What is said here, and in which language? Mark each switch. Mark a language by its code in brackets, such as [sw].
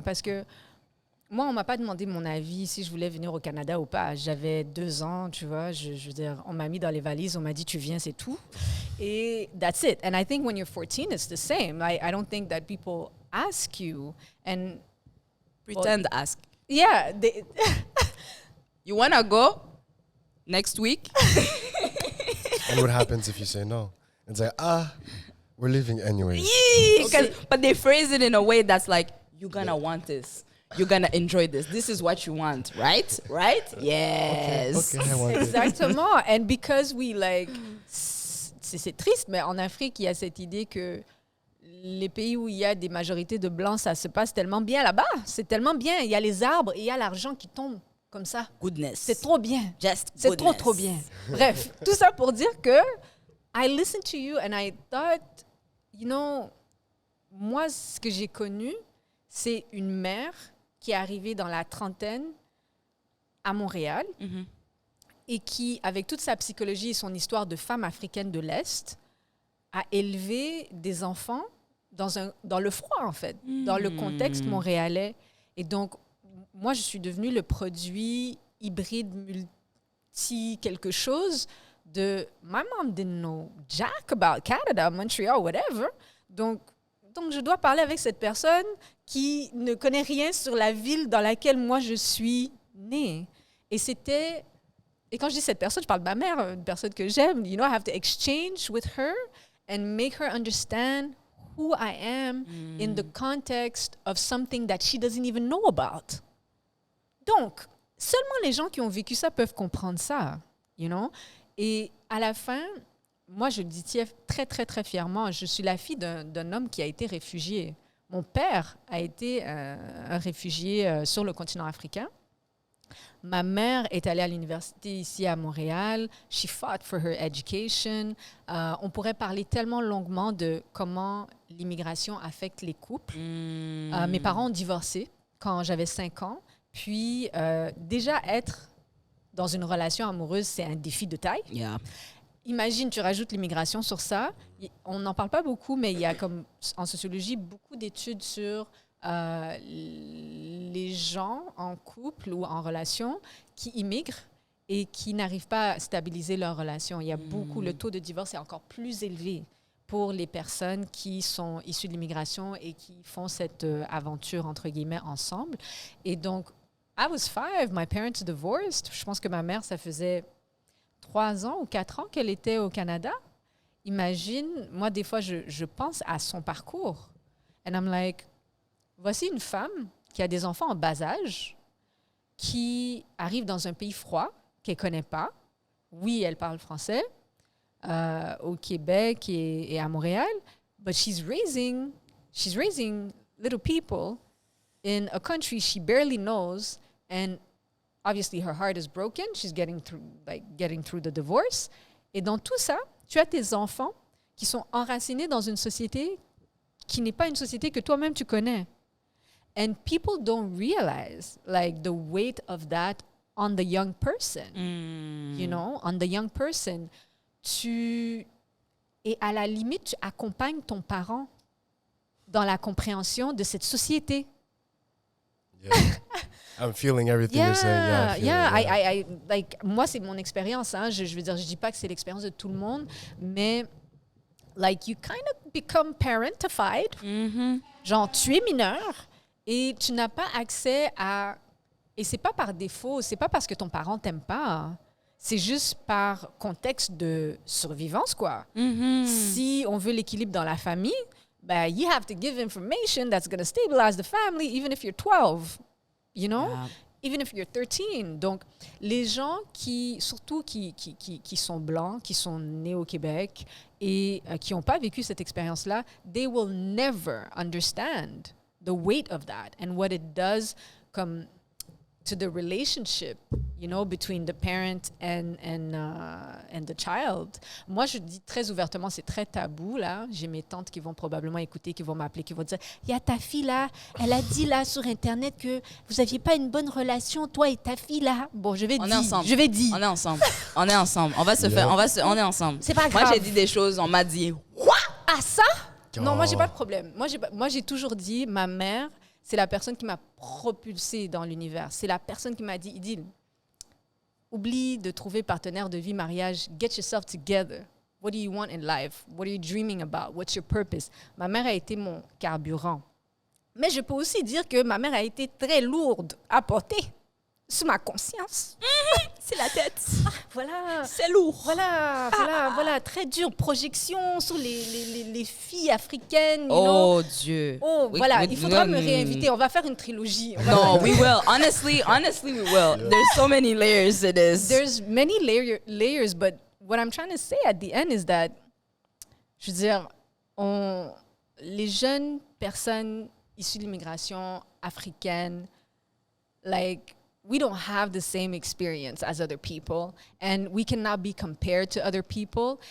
[fr] Parce que moi, on ne m'a pas demandé mon avis si je voulais venir au Canada ou pas. J'avais 2 ans, tu vois. Je veux dire, on m'a mis dans les valises, on m'a dit, tu viens, c'est tout. Et [en] that's it. And I think when you're 14, it's the same. I don't think that people ask you and... Pretend ask. Yeah. You want to go next week? And what happens if you say no? It's like, we're leaving anyway. Okay. But they phrase it in a way that's like, you're going to want this. You're going to enjoy this. This is what you want, right? Right? Yes. Okay, I want it. [fr] Exactement. [en] And because we [fr] c'est triste, mais en Afrique, il y a cette idée que les pays où il y a des majorités de blancs, ça se passe tellement bien là-bas. C'est tellement bien. Il y a les arbres et il y a l'argent qui tombe comme ça. [en] Goodness. [fr] C'est trop bien. C'est trop bien. Bref, tout ça pour dire que [en] I listened to you and I thought, [fr] moi, ce que j'ai connu, c'est une mère qui est arrivée dans la trentaine à Montréal et qui, avec toute sa psychologie et son histoire de femme africaine de l'Est, a élevé des enfants dans le froid, en fait, dans le contexte montréalais. Et donc, moi, je suis devenue le produit hybride multi-quelque chose de... [en] My mom didn't know jack about Canada, Montreal, whatever. [fr] Donc, je dois parler avec cette personne qui ne connaît rien sur la ville dans laquelle moi, je suis née. Et quand je dis cette personne, je parle de ma mère, une personne que j'aime. [en] I have to exchange with her and make her understand who I am in the context of something that she doesn't even know about. [fr] Donc, seulement les gens qui ont vécu ça peuvent comprendre ça, Et à la fin, moi, je le dis très, très, très fièrement, je suis la fille d'un homme qui a été réfugié. Mon père a été un réfugié sur le continent africain. Ma mère est allée à l'université ici à Montréal. [en] She fought for her education. [fr] On pourrait parler tellement longuement de comment l'immigration affecte les couples. Mes parents ont divorcé quand j'avais 5 ans. Puis, déjà, être dans une relation amoureuse, c'est un défi de taille. [en] Yeah. [fr] Imagine, tu rajoutes l'immigration sur ça. On n'en parle pas beaucoup, mais il y a comme en sociologie beaucoup d'études sur les gens en couple ou en relation qui immigrent et qui n'arrivent pas à stabiliser leur relation. Il y a beaucoup, le taux de divorce est encore plus élevé pour les personnes qui sont issues de l'immigration et qui font cette aventure, entre guillemets, ensemble. Et donc, [en] I was 5, my parents divorced. [fr] Je pense que ma mère, ça faisait 3 ans ou 4 ans qu'elle était au Canada. Imagine, moi, des fois, je pense à son parcours. [en] And I'm like, [fr] voici une femme qui a des enfants en bas âge, qui arrive dans un pays froid, qu'elle ne connaît pas. Oui, elle parle français au Québec et à Montréal, [en] but she's raising little people in a country she barely knows, and obviously her heart is broken. She's getting through the divorce. [fr] Et dans tout ça, tu as tes enfants qui sont enracinés dans une société qui n'est pas une société que toi-même tu connais. [en] And people don't realize the weight of that on the young person. On the young person. [fr] Et à la limite, tu accompagnes ton parent dans la compréhension de cette société. [en] Yeah. I'm feeling everything you're saying. [fr] I moi, c'est mon expérience. Je veux dire, je dis pas que c'est l'expérience de tout le monde, mais [en] you kind of become parentified. [fr] Genre, tu es mineur et tu n'as pas accès à... Et c'est pas par défaut, c'est pas parce que ton parent t'aime pas. C'est juste par contexte de survivance, quoi. Si on veut l'équilibre dans la famille, [en] you have to give information that's going to stabilize the family, even if you're 12, even if you're 13. [fr] Donc, les gens surtout qui sont blancs, qui sont nés au Québec et qui n'ont pas vécu cette expérience-là, [en] they will never understand the weight of that and what it does to the relationship, between the parent and the child. [fr] Moi, je dis très ouvertement, c'est très tabou, là. J'ai mes tantes qui vont probablement écouter, qui vont m'appeler, qui vont dire, il y a ta fille, là, elle a dit, là, sur Internet, que vous n'aviez pas une bonne relation, toi et ta fille, là. Bon, je vais dire. On est ensemble. On est ensemble. On va se faire, on est ensemble. C'est pas grave. Moi, j'ai dit des choses, on m'a dit, quoi? Ah, ça? Non, moi, j'ai pas de problème. Moi, j'ai toujours dit, ma mère, c'est la personne qui m'a propulsée dans l'univers. C'est la personne qui m'a dit, Idil, oublie de trouver partenaire de vie, mariage. [en] Get yourself together. What do you want in life? What are you dreaming about? What's your purpose? [fr] Ma mère a été mon carburant. Mais je peux aussi dire que ma mère a été très lourde à porter sur ma conscience. C'est la tête. Voilà. C'est lourd. Voilà. Très dur. Projection sur les filles africaines. Oh, Dieu. Oh, voilà. Il faudra me réinviter. On va faire une trilogie. [en] No, we will. Honestly, we will. Yeah. There's so many layers to this. There's many layers, but what I'm trying to say at the end is that, [fr] je veux dire, les jeunes personnes issues de l'immigration africaine, [en] like, we don't have the same experience as other people, and we cannot be compared to other people.